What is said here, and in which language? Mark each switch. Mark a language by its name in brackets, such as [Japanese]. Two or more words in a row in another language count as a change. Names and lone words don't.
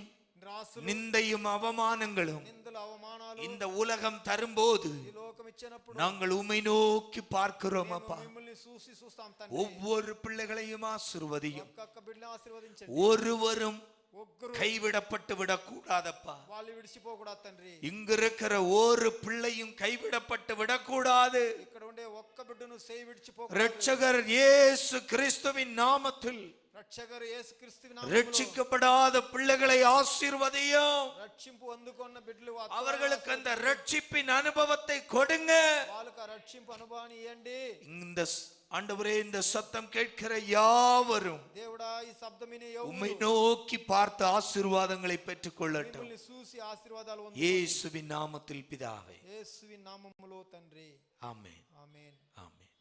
[Telugu] నిరాశలు, [Tamil] நிந்தையும் அவமானங்களும் [Telugu] నిందలు, అవమానాలు [Tamil] இந்த உலகம் தரும்போது [Telugu] ఈ లోకం ఇచ్చినప్పుడు [Tamil] நாங்கள் உம்மை நோக்கி பார்க்கிறோம். [Telugu] మేము [Tamil] அப்பா, [Telugu] మిమ్మల్ని చూస్తాం తండ్రి. [Tamil] ஒவ்வொரு பிள்ளைகளையும் ஆசீர்வதியும். [Telugu] ఒక్కొక్క బిడ్డని ఆశీర్వదించండి. [Tamil] ஒருவரும் [Telugu] ఒక్కరు [Tamil] கைவிடப்பட்டு விடக்கூடாதப்பா. [Telugu] వాళ్ళు విడిచిపోకూడదు తండ్రి. [Tamil] இங்க இருக்கிற ஒரு பிள்ளையும் கைவிடப்பட்டு விடக்கூடாது. [Telugu] ఇక్కడ ఉండే ఒక్క బిడ్డను సేయి విడిచిపోకూడదు. [Tamil] ரட்சகர் இயேசு கிறிஸ்துவின் நாமத்தில் [Telugu] రక్షకుడు యేసుక్రీస్తు నామములో [Tamil] ரட்சிக்கப்படாத பிள்ளைகளை ஆசீர்வதியும். [Telugu] రక్షింపు అందుకున్న బిడ్డలు [Tamil] அவர்களுக்கு அந்த ரட்சிப்பின் அனுபவத்தை கொடுங்க. [Telugu] వాళ్ళకు ఆ రక్షింపు అనుభవాన్ని ఇవ్వండి. [Tamil] இந்த ஆண்டவரே, இந்த சத்தம் கேட்கிற யாவரும் [Telugu] దేవుడా, ఈ శబ్దం వినే [Tamil] உம்மை [Telugu] ఎవరు [Tamil] நோக்கி பார்த்து ஆசீர்வாதங்களை பெற்றுக் கொள்ளட்டும். [Telugu] మిమ్మల్ని చూసి ఆశీర్వాదాలు పొందుకోండి. [Tamil] இயேசுவின் நாமத்தில் பிதாவே, [Telugu] యేసువి నామములో తండ్రి. [Tamil] ஆமென். [Telugu] ఆమేన్. [Tamil] ஆமென்.